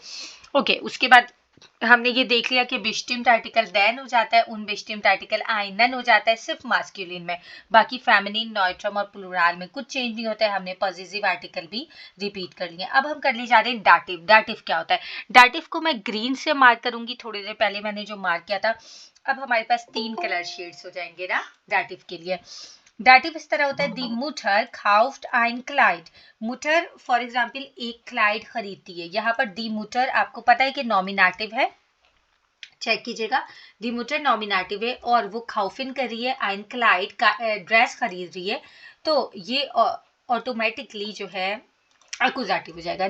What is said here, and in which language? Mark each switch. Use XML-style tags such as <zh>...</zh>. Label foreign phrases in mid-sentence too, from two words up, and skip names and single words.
<hi>ओके, उसके बाद हमने ये देख लिया कि</hi> <de>bestimmt Artikel den</de> <hi>हो जाता है,</hi> <de>unbestimmt Artikel einen</de> <hi>हो जाता है सिर्फ मास्कुलिन में, बाकी फेमिनिन, नॉइट्रम और प्लूरल में कुछ चेंज नहीं होता है। हमने</hi> <de>Possessiv Artikel</de> <hi>भी रिपीट कर लिए। अब हम कर ले जा रहे हैं डाटिव। डाटिव क्या होता है? डाटिव को मैं ग्रीन से मार्क करूंगी, थोड़ी देर पहले मैंने जो मार्क किया था। अब हमारे पास 3</hi> <en>colour shades</en> <hi>हो जाएंगे ना डाटिव के लिए। डाटिव इस तरह होता है,</hi> <de>die Mutter kauft ein Kleid.</de> <hi>मुटर</hi> <en>for example</en> <hi>एक क्लाइड खरीदती है। यहाँ पर</hi> <de>die Mutter</de> <hi>आपको पता है कि नॉमिनेटिव है, चेक कीजिएगा।</hi> <de>die Mutter</de> <hi>नॉमिनेटिव है और वो खाउफिन कर रही है,</hi> <de>ein Kleid</de> <hi>का ड्रेस खरीद रही है, तो ये ऑटोमेटिकली जो है एक्यूजेटिव हो जाएगा।</hi>